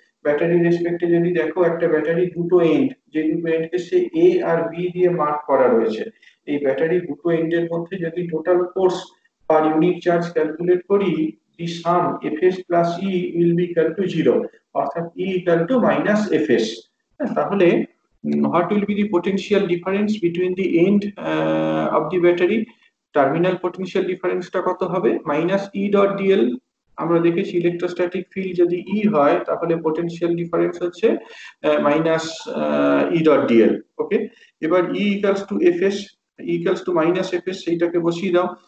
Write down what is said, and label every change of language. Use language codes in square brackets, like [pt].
[bn] Battery রেসপেক্টে যদি দেখো, একটা ব্যাটারি দুটো এন্ড, যে দুটো এন্ডকে সে এ আর বি দিয়ে মার্ক করা রয়েছে, এই ব্যাটারি দুটো এন্ডের মধ্যে যদি total force per unit charge calculate করি, [en] the sum FS plus E will be equal to zero, [bn] অর্থাৎ E equal to minus FS. [en] তাহলে what will be the potential difference between the end of the battery? [bn] Terminal potential ডিফারেন্সটা কত হবে? Minus E dot DL. আমরা দেখেছি electrostatic field যদি ই হয় তাহলে পটেনশিয়াল ডিফারেন্স হচ্ছে মাইনাস ই ডট ডিএল। ওকে, এবার ই equals to FS, equals to minus FS, সেইটাকে বসিয়ে দাও।